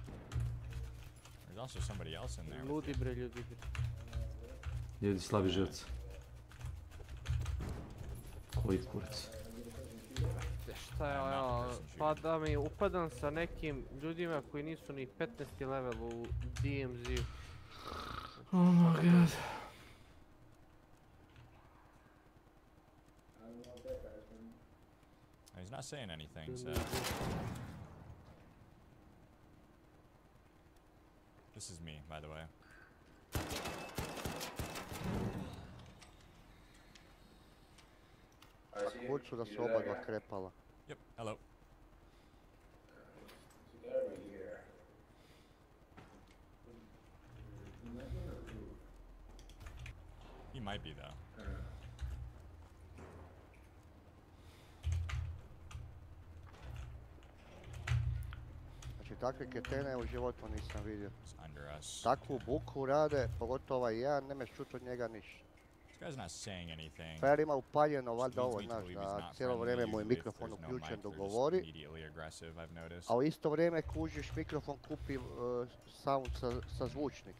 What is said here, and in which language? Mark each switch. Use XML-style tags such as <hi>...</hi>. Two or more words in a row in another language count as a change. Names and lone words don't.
<hr>Ludi bre, ljudi. Ljudi slabi živci. Koji kurac. Šta je ovo, pa da mi upadam sa nekim ljudima koji nisu ni 15. level u DMZ-u.</hr> <en>Oh my god. He's not saying anything, so... This is me, by the way.</en> <hr>Kuću da su oba dva krepala.</hr> <en>Yep, hello. He might be though.</en> <hr>Znači takve ketene u životu nisam vidio. Takvu buku rade, pogotovo ja, nemeš čut od njega ništa. Frajer ima upaljeno, valjda ovo, znaš, da cijelo vrijeme mu je mikrofon uključen dok govori, a u isto vrijeme kužiš mikrofon kupi sound sa zvučnika.</hr>